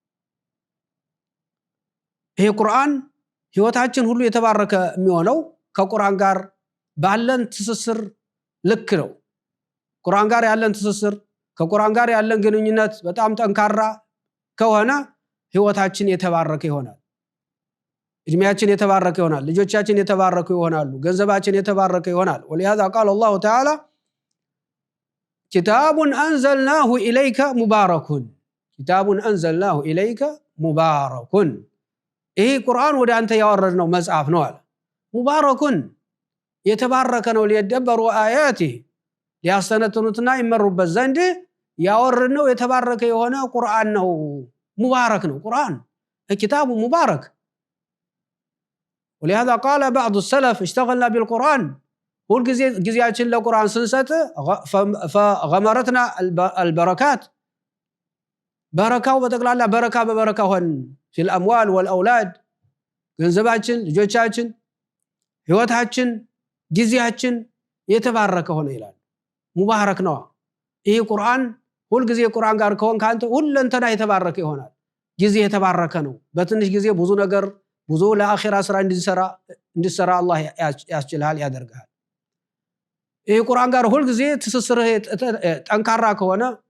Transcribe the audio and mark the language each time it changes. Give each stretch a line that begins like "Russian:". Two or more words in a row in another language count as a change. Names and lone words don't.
Amharic: ይሄ ቁርአን ህይወታችን ሁሉ የተባረከ የሚሆነው ከቁርአን ጋር ባለን ትስስር ልክ ነው ቁርአን ጋር ያለን ትስስር ከቁርአን ጋር ያለን ግንኙነት በጣም ጠንካራ ከሆነ ህይወታችን የተባረከ ይሆናል እድሜያችን የተባረከ ይሆናል ልጆቻችን የተባረኩ ይሆናሉ ገንዘባችን የተባረከ ይሆናል
Arabic: ولهذا قال الله تعالى كتاب أنزلناه إليك مبارك كتاب أنزلناه إليك مبارك
Amharic: ይሄ ቁርአን ወደ አንተ ያወረድነው መጽሐፍ ነው አለ ሙባረኩን የተባረከ ነው
Arabic: ليدبروا آياته
Amharic: ሊያስተነትኑትና ይመሩበት ዘንድ ያወረድነው የተባረከ የሆነ ቁርአን ነው ሙባረክ ነው ቁርአን
Arabic: كتاب مبارك ولهذا قال بعض السلف اشتغلنا بالقرآن كل
Amharic: ጊዜያችን ለቁርአን ስንሰጥ
Arabic: فغمرتنا البركات بركه
Amharic: በጠቅላላ በረካ በበረካ ሆን
Arabic: في الاموال والاولاد
Amharic: ገንዘባችን ልጆቻችን ህይወታችን ጊዜያችን የተባረከ ሆነ ይላል ሙባረክ ነው ይሄ ቁርአን ሁሉ ጊዜ ቁርአን ጋር ከሆን ካንተ ሁለንተና የተባረከ ይሆናል ጊዜ የተባረከ ነው በትንሽ ጊዜ ብዙ ነገር ብዙ ለአኺራ ስራ እንዲሰራ አላህ ያስችላል ያደርጋል ይሄ ቁርአን ጋር ሁሉ ጊዜ ትስስርህ ጠንካራ ከሆነ